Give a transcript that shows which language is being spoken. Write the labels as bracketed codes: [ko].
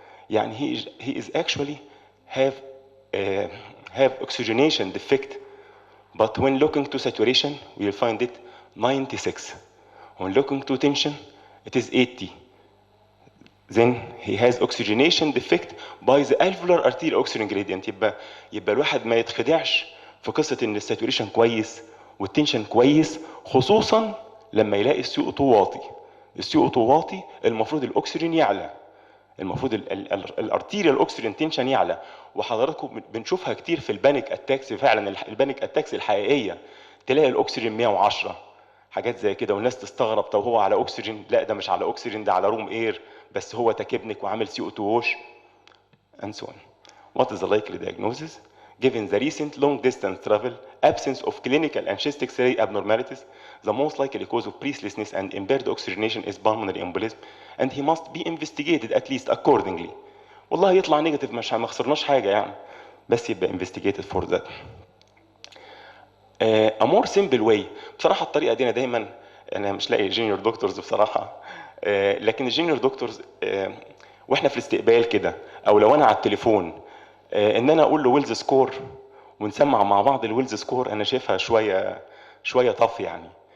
[en] يعني he is actually have oxygenation defect, but when looking to saturation we will find it 96. When looking to tension it is 80. Then he has oxygenation defect by the alveolar arterial oxygen gradient. [ar] يبقى الواحد ما يتخدعش في قصه ان الساتوريشن كويس والتنشن كويس، خصوصا لما يلاقي السي او 2 واطي. السي او 2 واطي المفروض الاكسجين يعلى، المفروض الارتيريال اوكسجين تنشن يعلى. وحضراتكم بنشوفها كتير في البانيك اتاكس، فعلا البانيك اتاكس الحقيقيه تلاقي الاكسجين 110، حاجات زي كده، والناس تستغرب طب هو على اكسجين؟ لا ده مش على اكسجين، ده على روم اير، بس هو تكبنك وعامل سي او 2 ووش and so on. [en] What is the likely diagnosis? Given the recent long distance travel, absence of clinical and chest X-ray abnormalities, the most likely cause of breathlessness and impaired oxygenation is pulmonary embolism, and he must be investigated at least accordingly. [ar] والله يطلع نيجاتيف مش ما خسرناش حاجه يعني، بس يبقى [en] investigated for that. a more simple way. [ar] بصراحه الطريقه دي انا دايما انا مش لاقي جونيور دكتورز بصراحه، لكن الجونيور دكتورز واحنا في الاستقبال كده او لو انا على التليفون ان انا اقول له ويلز سكور ونسمع مع بعض الويلز سكور، انا شايفها شويه طف يعني.